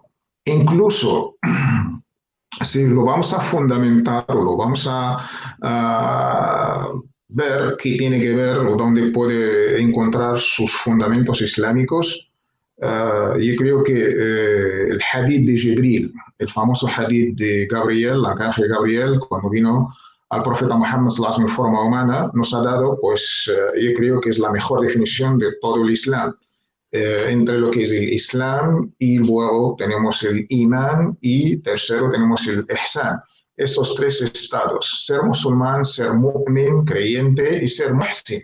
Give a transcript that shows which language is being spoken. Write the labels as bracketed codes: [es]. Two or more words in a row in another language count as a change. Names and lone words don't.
[es] Incluso si lo vamos a fundamentar o lo vamos a ver qué tiene que ver o dónde puede encontrar sus fundamentos islámicos, yo creo que el hadith de Jibril, el famoso hadith de Gabriel, el arcángel Gabriel, cuando vino al profeta Muhammad [ar] صلى الله عليه وسلم [es] en forma humana, nos ha dado, pues yo creo que es la mejor definición de todo el Islam. Entre lo que es el Islam y luego tenemos el Imán y tercero tenemos el Ihsan. Esos tres estados, ser musulmán, ser mu'min, creyente y ser muhsin.